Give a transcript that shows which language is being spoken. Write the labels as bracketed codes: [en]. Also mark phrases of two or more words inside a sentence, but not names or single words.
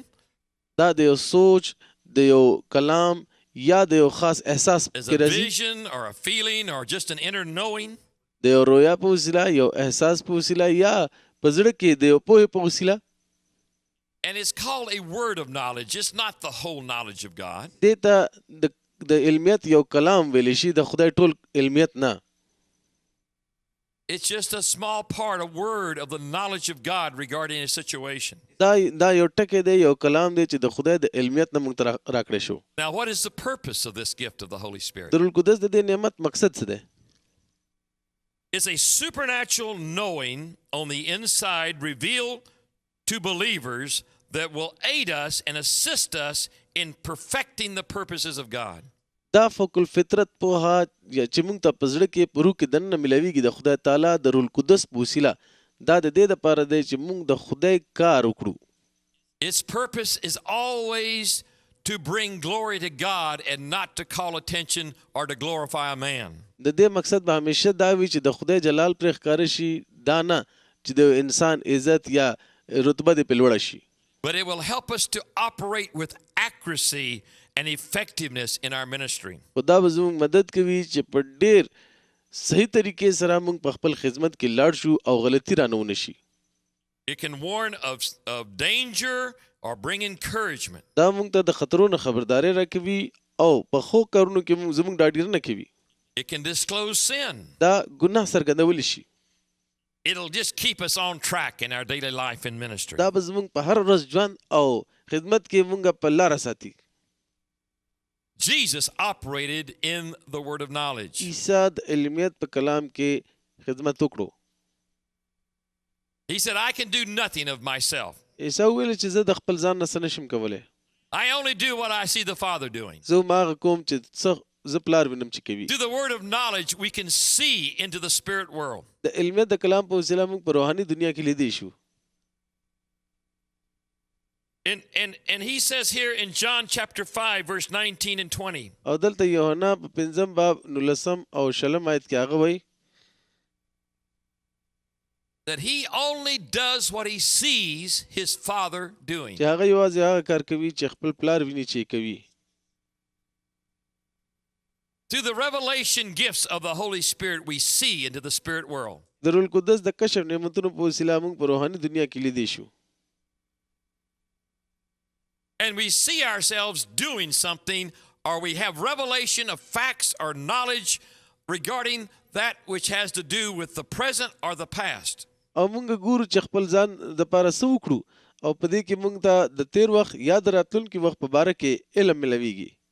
[ps] دا د یو سوچ د یو کلام یا د یو خاص احساس As کې a راځي. [en] vision or a feeling or just an inner knowing. [ps] د یو رویا په وسیله یو احساس په وسیله یا په زړه کې د یو پوهې په وسیله. [en] And it's called a word of knowledge. It's not the whole knowledge of God. [ps] دې ته د علمیت یو کلام ویلی شي د خدای ټول علمیت نه. [en] It's just a small part, a word of the knowledge of God regarding a situation. [ps] دا یو ټکی دی یو کلام دی چې د خدای د علمیت نه موږ ته راکړی شو. [en] Now, what is the purpose of this gift of the Holy Spirit? [ps] د روح القدس د دې نعمت مقصد څه دی؟ [en] It's a supernatural knowing on the inside revealed to believers that will aid us and assist us in perfecting the purposes of God. [ps] دا فوق الفطرت پوها یا چې موږ ته په زړه کې په روح کې دننه ملاویږي د خدای تعالی د روح القدس په وسیله دا د دې دپاره دی چې موږ د خدای کار وکړو. [en] Its purpose is always to bring glory to God and not to call attention or to glorify a man. [ps] د دې مقصد به همیشه دا وي چې د خدای جلال پرې ښکاره شي، دا نه چې د انسان عزت یا رتبه دې پرې لوړه شي. [en] But it will help us to operate with accuracy and effectiveness in our ministry. [ps] خو دا به زموږ مدد کوي چې په ډېر صحیح طریقې سره موږ په خپل خدمت کې لاړ شو او غلطي رانه ونه شي. [en] It can warn of danger or bring encouragement. [ps] دا موږ ته د خطرونو خبرداری راکوي او په ښو کارونو کې موږ زموږ ډاډګیرنه کوي. [en] It can disclose sin. [ps] دا ګناه څرګندولی شي. [en] It'll just keep us on track in our daily life and ministry. [ps] دا به زموږ په هر ورځ ژوند او خدمت کې موږ په لاره ساتي. [en] Jesus operated in the word of knowledge. [ps] عیسی د علمیت په کلام کې خدمت وکړو. [en] He said, I can do nothing of myself. [ps] عیسی وویل چې زه د خپل ځان نه څه نشم کولی. [en] I only do what I see the Father doing. [ps] زه هماغه کوم چې څه زه پلار وینم چې کوي. [en] Through the word of knowledge, we can see into the spirit world. [ps] د علمیت د کلام په وسیله موږ په روحاني دنیا کې لیدی شو. [en] And he says here in John chapter 5 verse 19 and 20. [ps] او دلته یوحنا په 5 باب 19 او 20 آیت کې هغه وایي [en] that he only does what he sees his Father doing. [ps] چې هغه یوازې هغه کار کوي چې خپل پلار ویني چې کوي. [en] Through the revelation gifts of the Holy Spirit, we see into the spirit world. [ps] د روح القدس د کشف نعمتونو په وسیله موږ په روحاني دنیا کې لیدی شو. [en] And we see ourselves doing something, or we have revelation of facts or knowledge regarding that which has to do with the present or the past. [ps] او موږ ګورو چې خپل ځان د پاره څه وکړو او په دې کې موږ ته د تیر وخت یا د راتلونکي وخت په باره کې علم ملويږي.